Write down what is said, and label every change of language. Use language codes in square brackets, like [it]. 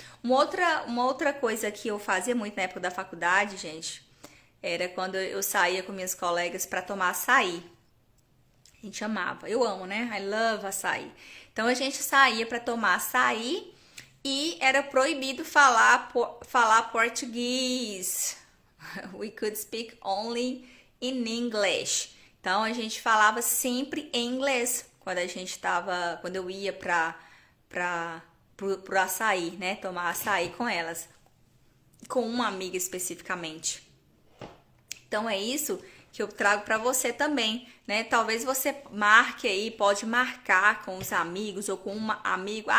[pt] Uma outra coisa que eu fazia muito na época da faculdade, gente, era quando eu saía com minhas colegas para tomar açaí. A gente amava, eu amo, né? [en] I love açaí. [pt] Então a gente saía para tomar açaí e era proibido falar português. [en] We could speak only in English. [pt] Então a gente falava sempre em inglês quando eu ia pro açaí, né? Tomar açaí com elas, com uma amiga especificamente. Então é isso que eu trago para você também, né? Talvez você marque aí, pode marcar com os amigos ou com um amigo.